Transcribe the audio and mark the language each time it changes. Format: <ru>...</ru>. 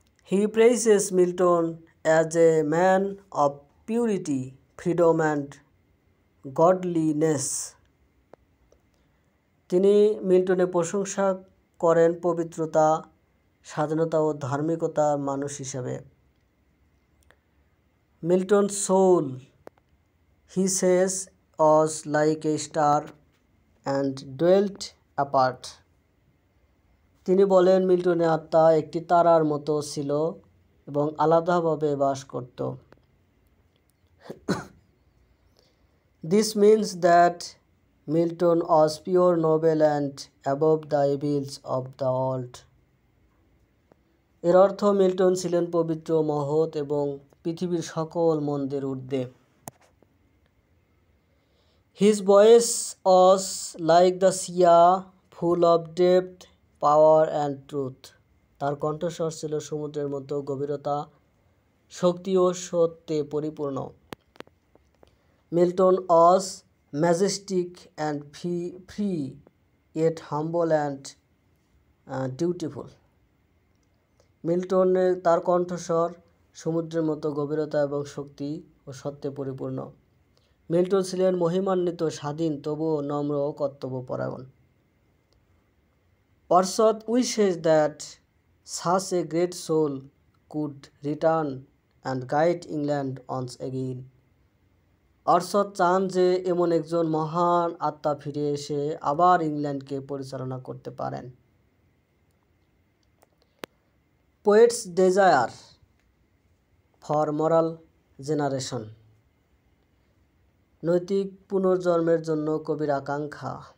<en>He praises Milton as a man of purity, freedom and godliness.</en> <bn>তিনি মিল্টনের প্রশংসা করেন পবিত্রতা, স্বাধীনতা ও ধার্মিকতার মানুষ হিসেবে।</bn> <en>Milton's soul, he says, was like a star and dwelt apart.</en> <bn>তিনি বলেন মিল্টনের আত্মা একটি তারার মতো ছিল এবং আলাদাভাবে বাস করত।</bn> <en>This means that Milton was pure, noble and above the evils of the world.</en> <bn>এর অর্থ মিল্টন ছিলেন পবিত্র, মহৎ এবং পৃথিবীর সকল মন্দের ঊর্ধ্বে।</bn> <en>His voice was like the sea, full of depth, power and truth.</en> <bn>তার কণ্ঠস্বর ছিল সমুদ্রের মতো গভীরতা, শক্তি ও সত্যে পরিপূর্ণ।</bn> <en>Milton was majestic and free, yet humble and dutiful.</en> <bn>মিল্টনের তার কণ্ঠস্বর সমুদ্রের মতো গভীরতা এবং শক্তি ও সত্যে পরিপূর্ণ। মিল্টন ছিলেন মহিমান্বিত, স্বাধীন, তবুও নম্র ও কর্তব্যপরায়ণ।</bn> <en>Wordsworth wishes that such a great soul could return and guide England once again.</en> <bn>অর্শদ চান যে এমন একজন মহান আত্মা ফিরে এসে আবার ইংল্যান্ডকে পরিচালনা করতে পারেন।</bn> <en>poets desire for moral generation,</en> <bn>নৈতিক পুনর্জন্মের জন্য কবির আকাঙ্ক্ষা।</bn>